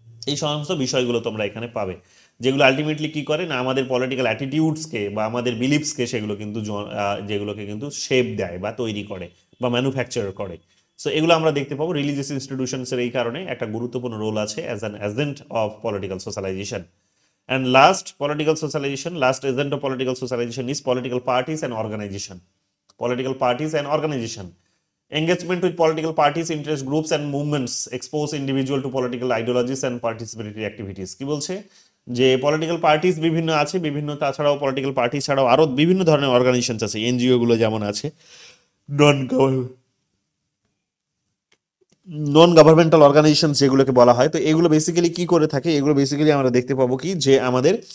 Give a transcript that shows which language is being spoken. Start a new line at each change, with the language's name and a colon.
Bangla: এই সমস্ত বিষয়গুলো তোমরা এখানে পাবে, যেগুলো আলটিমেটলি কি করে না, আমাদের পলিটিক্যাল অ্যাটিটিউডসকে বা আমাদের বিলিভসকে সেগুলো কিন্তু যেগুলোকে কিন্তু শেপ দেয় বা তৈরি করে বা ম্যানুফ্যাকচার করে। সো এগুলো আমরা দেখতে পাবো। রিলিজিয়াস ইনস্টিটিউশনসের এই কারণে একটা গুরুত্বপূর্ণ রোল আছে
English: As an agent of political socialization. And last agent of political socialization is political parties and organization. Political parties and organization. Engagement with political parties, interest groups and movements expose individual to political ideologies and participatory activities.
Bangla: কি বলছে যে political parties বিভিন্ন আছে, বিভিন্ন তাছাড়াও political party ছাড়াও আরো বিভিন্ন ধরনের অর্গানাইজেশন আছে, এনজিও গুলো যেমন আছে, নন নন গভর্নমেন্টাল অর্গানাইজেশন যেগুলোকে বলা হয়। তো এগুলো বেসিক্যালি কি করে থাকে, এগুলো বেসিক্যালি আমরা দেখতে পাবো কি যে আমাদের